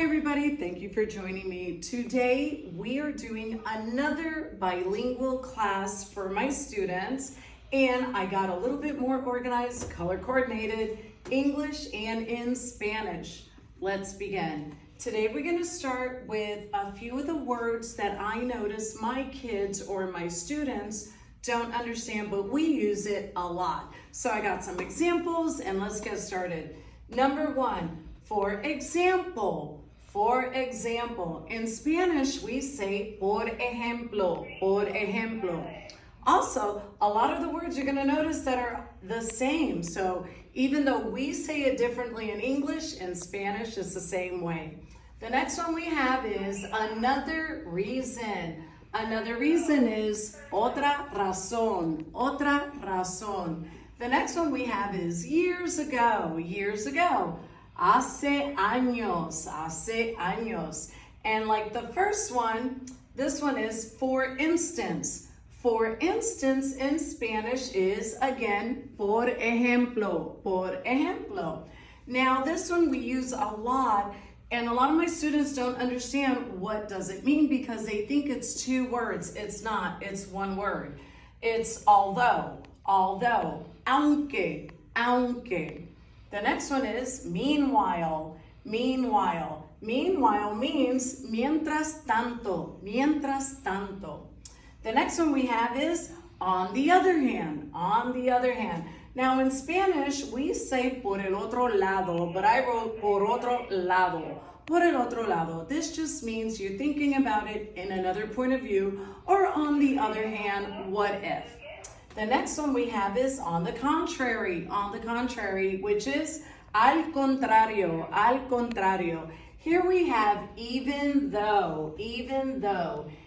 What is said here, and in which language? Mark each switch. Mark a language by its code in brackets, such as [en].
[en] Hi, thank you for joining me. Today we are doing another bilingual class for my students, and I got a little bit more organized, color coordinated, English and in Spanish. Let's begin. Today we're going to start with a few of the words that I notice my kids or my students don't understand, but we use it a lot. So I got some examples and let's get started. Number one, for example. For example, in Spanish, we say [es] por ejemplo, por ejemplo. [en] Also, a lot of the words you're gonna notice that are the same. So even though we say it differently in English, in Spanish, it's the same way. The next one we have is another reason. Another reason is [es] otra razón, otra razón. [en] The next one we have is years ago, years ago. [es] Hace años, hace años. [en] And like the first one, this one is for instance. For instance in Spanish is again, [es] por ejemplo, por ejemplo. [en] Now this one we use a lot, and a lot of my students don't understand what does it mean because they think it's two words. It's not, it's one word. It's although, although, [es] aunque, aunque. [en] The next one is meanwhile, meanwhile. Meanwhile means [es] mientras tanto, mientras tanto. [en] The next one we have is on the other hand, on the other hand. Now in Spanish, we say [es] por el otro lado, [en] but I wrote [es] por otro lado, por el otro lado. [en] This just means you're thinking about it in another point of view, or on the other hand, what if. The next one we have is on the contrary, which is [es] al contrario, al contrario. [en] Here we have even though, even though.